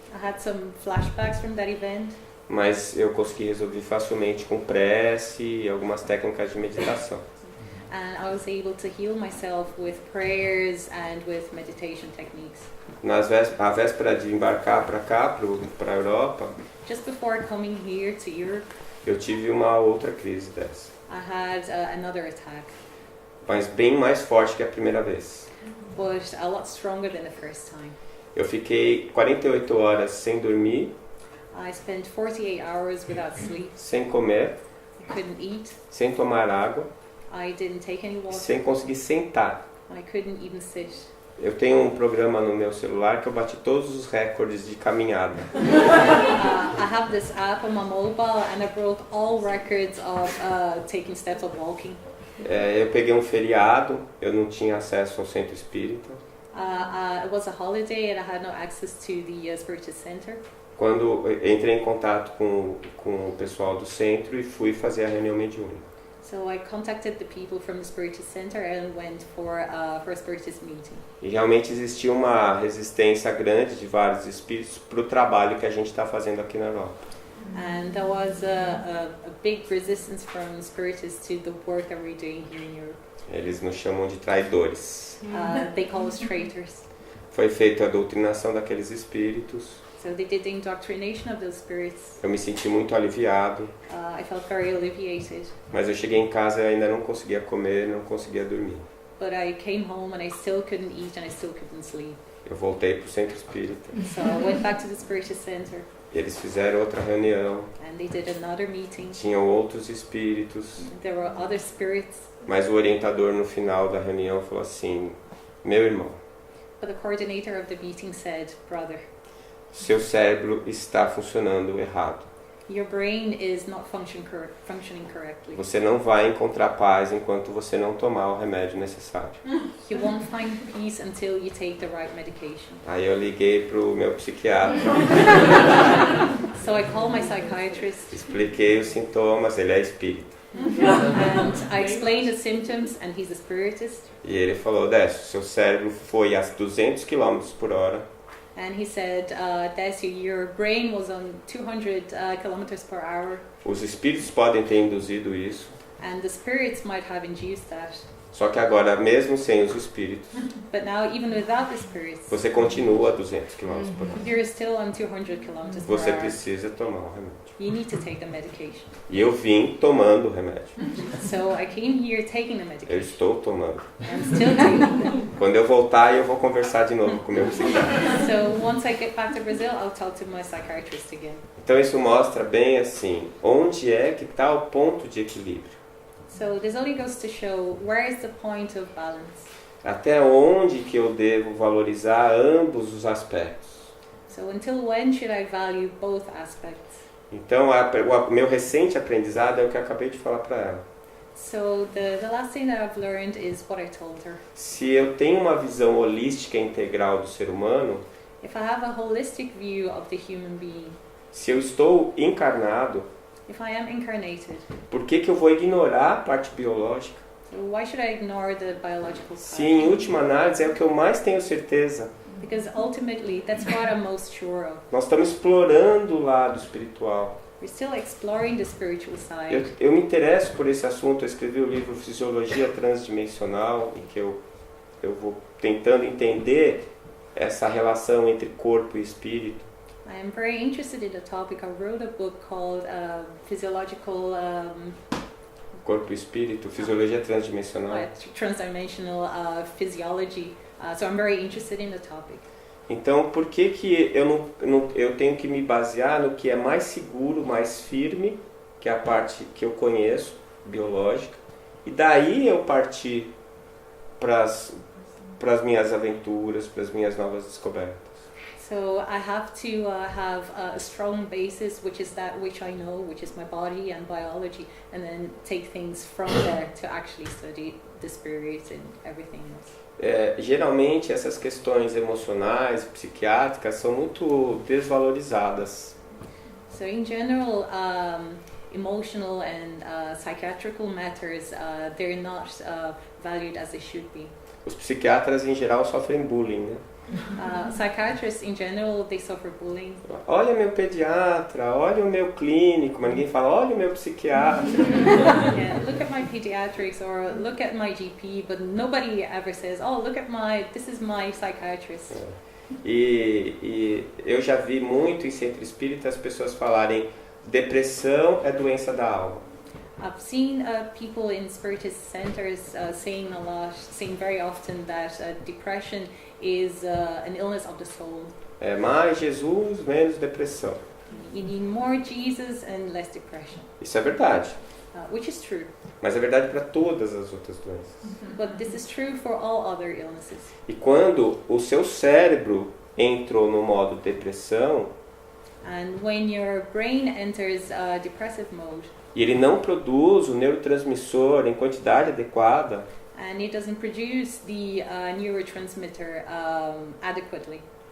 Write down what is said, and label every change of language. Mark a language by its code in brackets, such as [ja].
[en] I had some flashbacks from that event, [pt] mas eu consegui resolver facilmente com prece e algumas técnicas de meditação. [en] and I was able to heal myself with prayers and with meditation techniques. [pt] A véspera de embarcar para cá, para a Europa, [en] Just before coming here to Europe, [pt] eu tive uma outra crise dessa, [en] I had another attack, [pt] mas bem mais forte que a primeira vez. [en] but a lot stronger than the first time. [pt] Eu fiquei 48 horas sem dormir, [en] I spent 48 hours without sleep. [pt] sem comer, [en] I couldn't eat. [pt] sem tomar água, [en] I didn't take any water. [pt] sem conseguir sentar. [en] I couldn't even sit. [pt] Eu tenho um programa no meu celular que eu bati todos os recordes de caminhada. [en] I have this app on my mobile, and I broke all records of taking steps of walking. [pt] Eu peguei um feriado, eu não tinha acesso ao centro espírita. [en] It was a holiday, and I had no access to the spiritist center. [pt] Quando eu entrei em contato com o pessoal do centro e fui fazer a reunião mediúnica. [en] So I contacted the people from the spiritist center and went for a spiritist meeting. [pt] E realmente existia uma resistência grande de vários espíritos para o trabalho que a gente está fazendo aqui na Europa. [en] And there was a big resistance from spiritists to the work that we're doing here in Europe. [pt] Eles nos chamam de traidores. [en] They call us traitors. [pt] Foi feita a doutrinação daqueles espíritos. [en] So they did the indoctrination of those spirits. [pt] Eu me senti muito aliviado, [en] I felt very alleviated. [pt] mas eu cheguei em casa e ainda não conseguia comer, não conseguia dormir. [en] But I came home and I still couldn't eat and I still couldn't sleep. [pt] Eu voltei para o centro espírita. [en] So I went back to the spiritist center, [pt] Eles fizeram outra reunião, [en] and they did another meeting. [pt] tinham outros espíritos, [en] There were other spirits, [pt] mas o orientador no final da reunião falou assim: meu irmão, [en] but the coordinator of the meeting said, "Brother, [pt] seu cérebro está funcionando errado. [en] your brain is not functioning correctly. [pt] Você não vai encontrar paz enquanto você não tomar o remédio necessário." [en] You won't find peace until you take the right medication." [pt] Aí eu liguei pro meu psiquiatra, [en] So I called my psychiatrist [pt] expliquei os sintomas, ele é espírita. [en] and I explained the symptoms, and he's a spiritist. [pt] E ele falou: Décio, seu cérebro foi a 200 km por hora. [en] And he said, Décio, your brain was on 200 kilometers per hour, [pt] Os espíritos podem ter induzido isso, [en] and the spirits might have induced that. [pt] só que agora, mesmo sem os espíritos, [en] But now, even without the spirits, [pt] você continua a 200 km por hora. [en] you're still on 200 kilometers per [pt] Você [en] hour. [pt] precisa tomar o remédio. [en] You need to take the medication. [pt] E eu vim tomando o remédio. [en] So I came here taking the [pt] Eu [en] medication. [pt] estou tomando. [en] I'm still taking them. [pt] Quando eu voltar, eu vou conversar de novo com o meu psiquiatra. [en] So once I get back to Brazil, I'll talk to my psychiatrist again. [pt] Então isso mostra bem assim, onde é que está o ponto de equilíbrio. [en] So this only goes to show where is the point of balance. [pt] Até onde que eu devo valorizar ambos os aspectos. [en] So until when should I value both aspects? [pt] Então, o meu recente aprendizado é o que eu acabei de falar para ela. [en] So the last thing that I've learned is what I told her. [pt] Se eu tenho uma visão holística e integral do ser humano, [en] If I have a holistic view of the human being, [pt] se eu estou encarnado, [en] if I am incarnated, [pt] por que eu vou ignorar a parte biológica? [en] so why should I ignore the biological [pt] Se em [en] part? [pt] última análise é o que eu mais tenho certeza. [en] Because ultimately, that's what I'm most sure of. [pt] Nós estamos explorando o lado espiritual. [en] We're still exploring the spiritual side. [pt] Eu me interesso por esse assunto, eu escrevi o livro Fisiologia Transdimensional, em que eu vou tentando entender essa relação entre corpo e espírito. [en] I am very interested in the topic. I wrote a book called Physiological [pt] Corpo e espírito, Fisiologia Transdimensional. [en] Transdimensional Physiology. So I'm very interested in the topic. [pt] Então, por que eu tenho que me basear no que é mais seguro, mais firme, que é a parte que eu conheço, biológica, e daí eu partir para as minhas aventuras, para as minhas novas descobertas. [en] So I have to have a strong basis, which is that which I know, which is my body and biology, and then take things from there to actually study the spirit and everything else. [pt] Geralmente essas questões emocionais, psiquiátricas são muito desvalorizadas. [en] So in general, emotional and psychiatrical matters, they're not valued as they should be. [pt] Os psiquiatras em geral sofrem bullying, né? [en] Psychiatrists in general, they suffer bullying. [pt] Olha meu pediatra, olha o meu clínico, mas ninguém fala, olha o meu psiquiatra. [en] Yeah, look at my pediatrics or look at my GP, but nobody ever says, oh, look at this is my psychiatrist. [pt] E eu já vi muito em centro espírita as pessoas falarem, depressão é doença da alma. [en] I've seen people in spiritist centers saying very often that depression is an illness of the soul. [pt] Mais Jesus, menos depressão. [en] You need more Jesus and less depression. [pt] Isso é verdade. [en] Which is true. [pt] Mas é verdade para todas as outras doenças. [en] But this is true for all other illnesses. [pt] E quando o seu cérebro entrou no modo depressão, [en] and when your brain enters depressive mode, [pt] e ele não produz o neurotransmissor em quantidade adequada, [en] and it doesn't produce the neurotransmitter adequately,